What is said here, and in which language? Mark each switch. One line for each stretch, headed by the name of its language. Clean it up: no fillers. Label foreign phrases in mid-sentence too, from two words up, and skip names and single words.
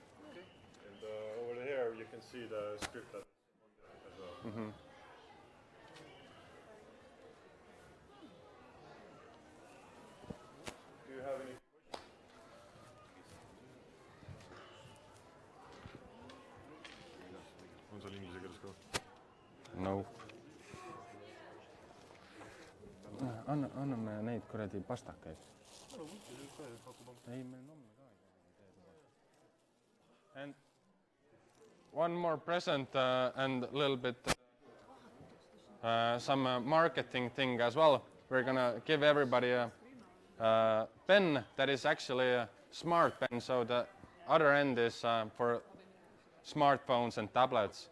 English: And over here you can see the script that's on there as well. Mm-hmm. Do you have any questions?
Estonian: On seal inglise keeles ka?
English: No.
Estonian: Anname neid kuradi pastakaid. Ei, meil on homme ka.
English: And one more present and a little bit some marketing thing as well. We're gonna give everybody a pen that is actually a smart pen, so the other end is for smartphones and tablets.